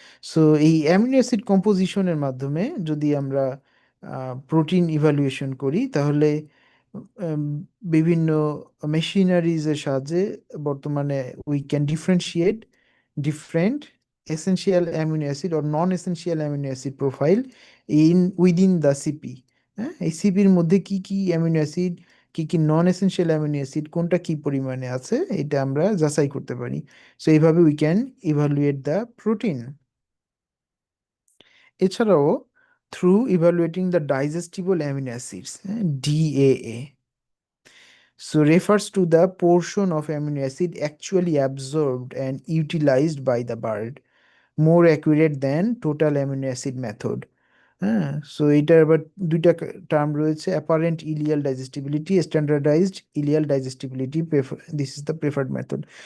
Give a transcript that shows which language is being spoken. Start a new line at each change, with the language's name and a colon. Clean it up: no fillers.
Bangla: So এই amino acid কম্পোজিশনের মাধ্যমে যদি আমরা প্রোটিন ইভালুয়েশন করি তাহলে উম, বিভিন্ন মেশিনারিজের সাহায্যে বর্তমানে
English: We can differentiate different essential amino acid or non essential amino acid profile within the CP.
Bangla: হ্যাঁ, এই সিপির মধ্যে কি কি অ্যামিনো অ্যাসিড, কি কি নন এসেনশিয়াল অ্যামিনো অ্যাসিড কোনটা কি পরিমাণে আছে এটা আমরা যাচাই করতে পারি।
English: so
Bangla: এইভাবে
English: We can evaluate the protein.
Bangla: এছাড়াও
English: Through evaluating the digestible amino acids, DAA, so refers to the portion of amino acid actually absorbed and utilized by the bird, more accurate than total amino acid method.
Bangla: হ্যাঁ, so এটার আবার দুইটা term রয়েছে, apparent ইলিয়াল ডাইজেস্টিবিলিটি, standardised ইলিয়াল ডাইজেস্টিবিলিটি,
English: This is the preferred method.